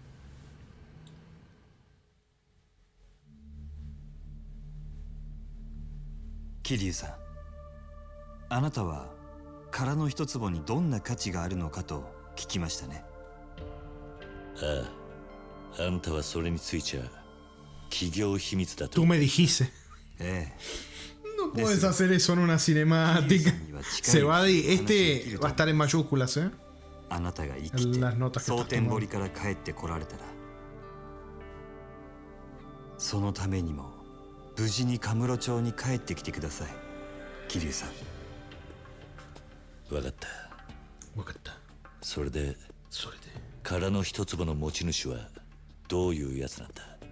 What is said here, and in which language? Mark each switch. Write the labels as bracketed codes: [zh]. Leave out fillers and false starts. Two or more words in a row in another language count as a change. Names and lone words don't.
[ja] 桐生さん、あなたは殻の一坪にどんな価値があるのかと聞きましたね。ああ、あんたはそれについちゃ企業秘密だと。 [es] Tú me dijiste. [ja] ええ。 [es] No puedes hacer eso en una cinemática. Se va de. Este va a estar en mayúsculas, ¿eh? [ja] あなたが生きて [es] Las notas que [ja] 蒼 [es] estás [ja] 天 [es] tomando. [ja] 堀から帰ってこられたら、そのためにも無事にカムロ町に帰ってきてください、桐生さん。分かった。分かった。それでそれで殻の一坪の持ち主はどういうやつなんだ。